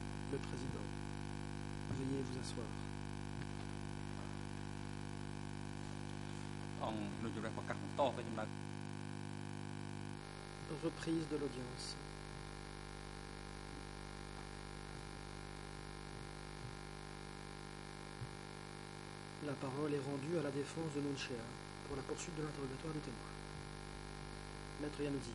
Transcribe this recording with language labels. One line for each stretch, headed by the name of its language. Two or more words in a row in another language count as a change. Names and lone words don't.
French: le Président. Veuillez vous asseoir.
Khmer: អង្គនុយរដ្ឋប្រកាសបន្តកិច្ចដំណើរ
French: Reprise de l'audience. La parole est rendue à la défense de Nunchea pour la poursuite de l'interrogatoire du témoin. Maître Yanoudi.